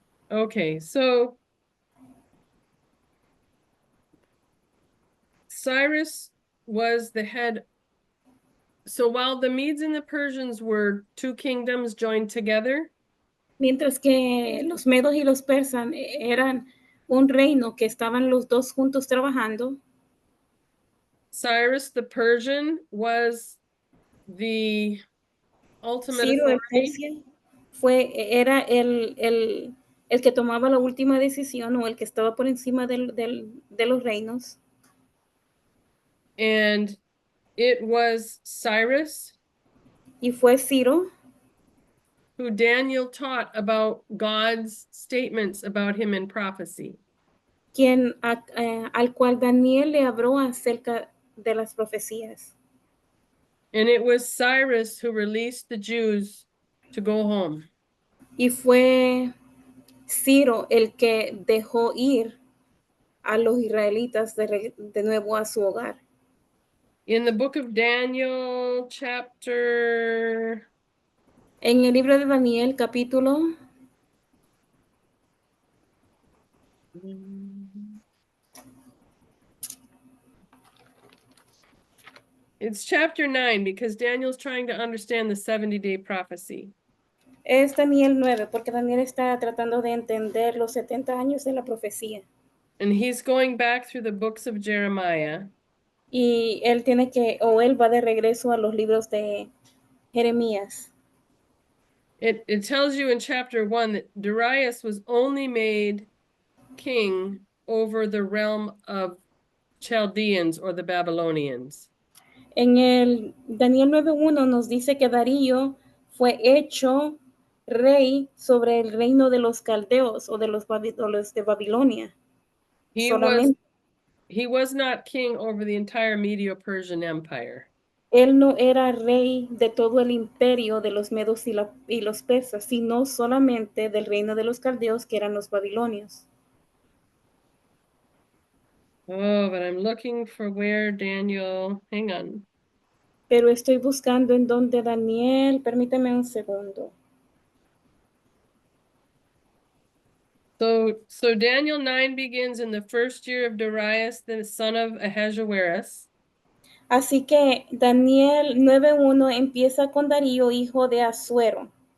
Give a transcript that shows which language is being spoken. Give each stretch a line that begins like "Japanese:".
English: Okay, so Cyrus was the head. So while the Medes and the Persians were two kingdoms joined together,
Spanish: Mientras que los medos y los persas eran un reino que estaban los dos juntos trabajando,
English: Cyrus the Persian was the ultimate
Spanish: Ciro de
English: authority,
Spanish: Persia era el que tomaba la última decisión o el que estaba por encima de los reinos.
English: and it was Cyrus
Spanish: Y fue Ciro
English: who Daniel taught about God's statements about him in prophecy.
Spanish: al cual Daniel le habló acerca de las profecías.
English: And it was Cyrus who released the Jews to go home.
Spanish: Y fue Ciro el que dejó ir a los israelitas de nuevo a su hogar.
English: In the book of Daniel, chapter
Spanish: En el libro de Daniel, capítulo,
English: it's chapter 9, because Daniel's trying to understand the 70-day prophecy.
Spanish: es Daniel 9, porque Daniel está tratando de entender los 70 años de la profecía.
English: And he's going back through the books of Jeremiah.
Spanish: Y él va de regreso a los libros de Jeremías.
English: It tells you in chapter 1 that Darius was only made king over the realm of Chaldeans or the Babylonians.
Spanish: En el Daniel 9:1 nos dice que Darío fue hecho rey sobre el reino de los caldeos o de los de Babilonia.
English: He was not king over the entire Medo-Persian Empire.
Spanish: Él no era rey de todo el imperio de los medos y los persas, sino solamente del reino de los caldeos, que eran los babilonios.
English: Oh, but I'm looking for where Daniel, hang on.
Spanish: Pero estoy buscando en donde Daniel, permíteme un segundo.
English: So Daniel 9 begins in the first year of Darius, the son of Ahasuerus.
Spanish: Así que Daniel 9:1 empieza con Darío, hijo de Asuero.